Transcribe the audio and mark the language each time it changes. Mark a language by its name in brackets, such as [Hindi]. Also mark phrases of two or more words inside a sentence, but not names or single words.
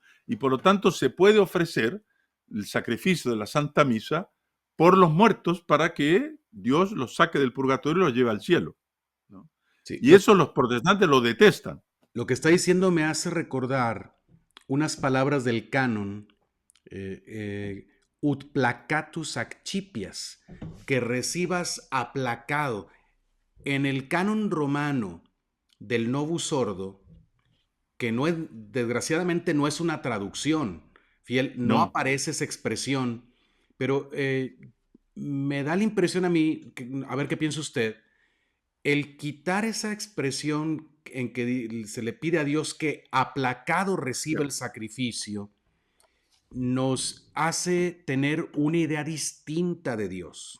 [Spanish] Y por lo tanto se puede ofrecer el sacrificio de la Santa Misa por los muertos para que Dios los saque del purgatorio y los lleve al cielo, ¿no? Sí, Y eso los protestantes lo detestan. lo que está diciendo me hace recordar unas palabras del canon, [Latin] ut placatus accipias, [Spanish] que recibas aplacado. En el canon romano del Novus Ordo, que no es, desgraciadamente no es una traducción fiel, no No. aparece esa expresión, pero me da la impresión a mí, a ver qué piensa usted, el quitar esa expresión en que se le pide a Dios que aplacado reciba el sacrificio, nos hace tener una idea distinta de Dios.